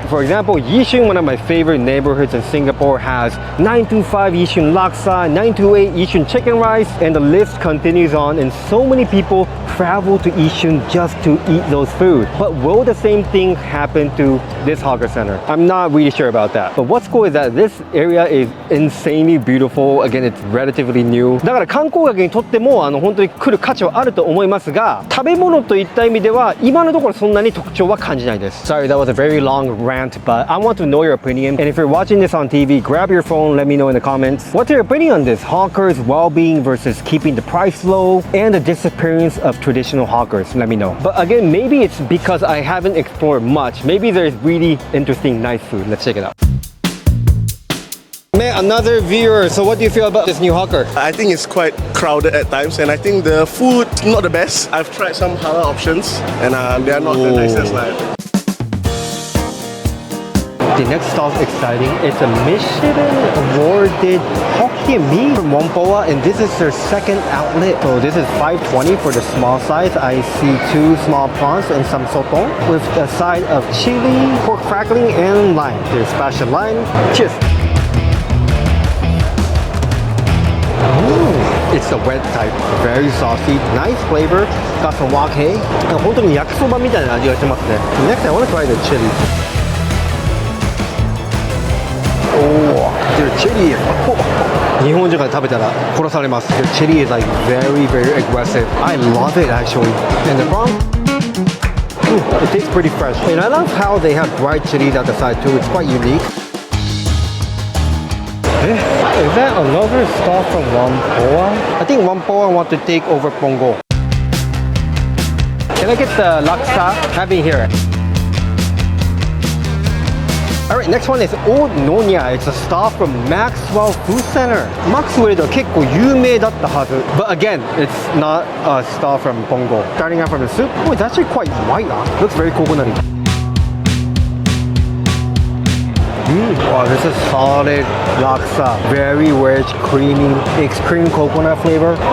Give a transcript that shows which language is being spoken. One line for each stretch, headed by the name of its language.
English: For example, Yishun, one of my favorite neighborhoods in Singapore, has 925 Yishun Laksa, 928 Yishun Chicken Rice, and the list continues on. And so many people travel to Yishun just to eat those food. But will the same thing happen to this hawker center? I'm not really sure about that. But what's cool is that this area is insanely beautiful. Again, it's relatively new.
Japanese: だから観光客にとっても本当に来る価値はあると思いますが、食べ物といった意味では今のところそんなに特徴は感じないです。
English: Sorry, that was a very long rant, but I want to know your opinion. And if you're watching this on TV, grab your phone, let me know in the comments. What's your opinion on this? Hawkers' well-being versus keeping the price low and the disappearance of traditional hawkers. Let me know. But again, maybe it's because I haven't explored much. Maybe there's really interesting, nice food. Let's check it out. Man, another viewer. So what do you feel about this new hawker? I think it's quite crowded at times, and I think the food not the best. I've tried some halal options, and they are not the nicest. The next stall is exciting. It's a Michelin awarded hokkien mee from Whampoa, and this is their second outlet. So this is $5.20 for the small size. I see 2 small prawns and some sotong with a side of chili, pork crackling, and lime. There's special lime. Cheers. It's the wet type, very saucy, nice flavor, got some wok hei.
Japanese: 本当に焼きそばみたいな味がしてますね。
English: Next, I want to try the chili. Oh, their chili is...
Japanese: 日本人が食べたら殺されます。
English: Their chili is like very, very aggressive. I love it actually. And the prawn, it tastes pretty fresh. And I love how they have dried chilies at the side too. It's quite unique. Is that another stall from Whampoa? I think Whampoa want to take over Punggol. Can I get the laksa? Have it here. Alright, next one is Old Nonya. It's a stall from Maxwell Food Center.
Japanese: Maxwell では結構有名だったはず.
English: But again, it's not a stall from Punggol. Starting out from the soup. Oh, it's actually quite white. Looks very coconutty. Wow, this is solid laksa. Very rich, creamy, extreme coconut flavor.